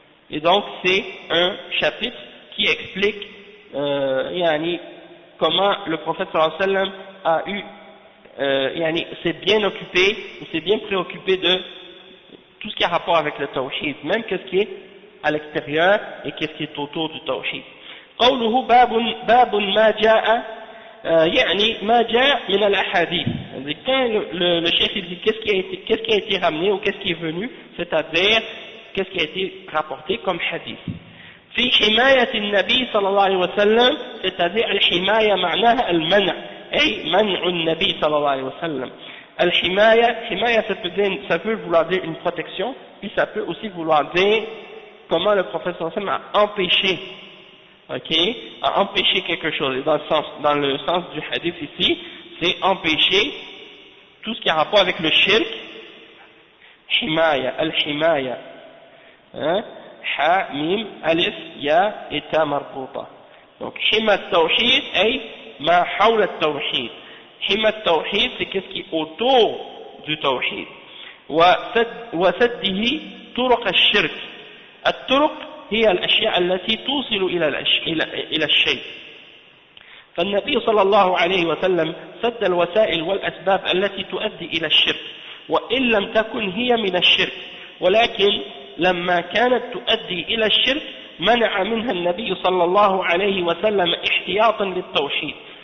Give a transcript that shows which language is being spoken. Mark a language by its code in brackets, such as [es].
[fr] Et donc c'est un chapitre qui explique comment le prophète [ar] sallallahu alayhi wa sallam [fr] a s'est bien occupé, ou s'est bien préoccupé de tout ce qui a rapport avec le tawhid, même qu'est-ce qui est à l'extérieur et qu'est-ce qui est autour du tawhid. [ar] قوله باب ما جاء يعني ما جاء من الأحاديث. [fr] Quand le cheikh dit qu'est-ce qui a été ramené ou qu'est-ce qui est venu, c'est-à-dire qu'est-ce qui a été rapporté comme hadith. [ar] في حماية النبي صلى الله عليه وسلم, [fr] c'est-à-dire [ar] الحماية معناها المنع, أي منع النبي صلى الله عليه وسلم. [fr] الحماية ça peut vouloir dire une protection, puis ça peut aussi vouloir dire comment le prophète [ar] sallallahu alayhi wa sallam [fr] a empêché, a empêché quelque chose. Et dans le sens du hadith ici, c'est empêcher tout ce qui a rapport avec le shirk, himaya, al-himaya, hein, ha, mim, alif, ya et ta marbuta. [ar] Donc, hima tawhid, ay, ma hawla tawhid. [fr] Hima tawhid, c'est qu'est-ce qui est autour du tawhid. [ar] وسده طرق الشرك. الطرق هي الأشياء التي توصل إلى الشيء. فالنبي صلى الله عليه وسلم سد الوسائل والأسباب التي تؤدي إلى الشرك، وإن لم تكن هي من الشرك، ولكن لما كانت تؤدي إلى الشرك منع منها النبي صلى الله عليه وسلم احتياطا للتوحيد.